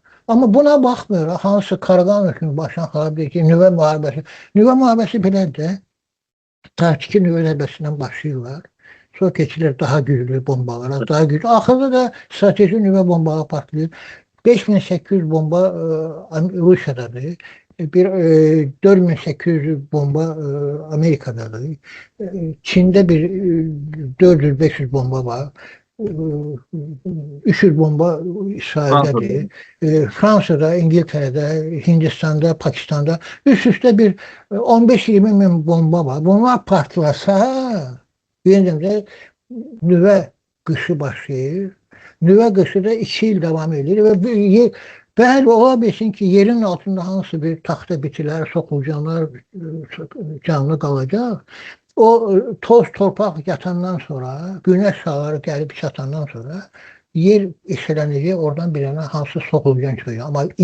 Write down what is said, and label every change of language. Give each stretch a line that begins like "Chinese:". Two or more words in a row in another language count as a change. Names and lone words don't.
Azerbaijani: Amma buna baxmır, hansı Karagan hökmü başdan xarab deyir ki, nüvə müharibəsi. Nüvə müharibəsi belədir. Taktiki nüvə zərbəsindən başlayırlar. Sonra keçilir daha güclü bombalara, daha güclü. Axırda da strateji nüvə bombaları partlayır. 5800 bomba Rusiyadadır. Bir 4800 bomba Amerika'dadır.
Turkish: Çin'de bir 400-500 bomba var. 300 bomba İsrail'dedir. Fransa'da, İngiltere'de, Hindistan'da, Pakistan'da üst üste bir 15-20 bin bomba var.
Azerbaijani: Bunlar partlasa yeniden nüvə qışı başlayır. Nüvə qışı da 2 il devam edir ve bəli, ola bilsin ki, yerin altında hansı bir taxta bitilər, soxulcanlar canlı qalacaq. O toz torpaq yatandan sonra, güneş şahları gəlib çatandan sonra yer eşələnəcək, oradan bir yana hansı soxulcan çıxacaq.